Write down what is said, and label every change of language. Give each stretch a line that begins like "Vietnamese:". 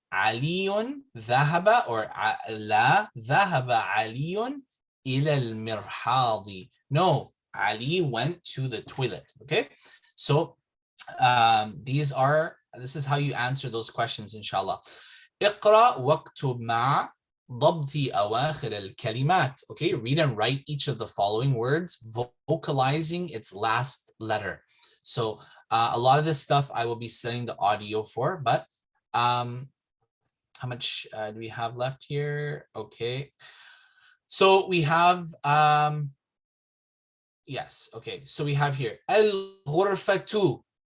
Arabic: علي ذهب, or لا ذهب علي إلى المرحاض.
English: No, Ali went to the toilet. Okay, so this is how you answer those questions, inshallah.
Arabic: اقرأ واكتب مع ضبط أواخر الكلمات.
English: Okay, read and write each of the following words, vocalizing its last letter. So a lot of this stuff I will be setting the audio for, but how much do we have left here? Okay, so we have yes, okay, so we have here al-ghurfatu.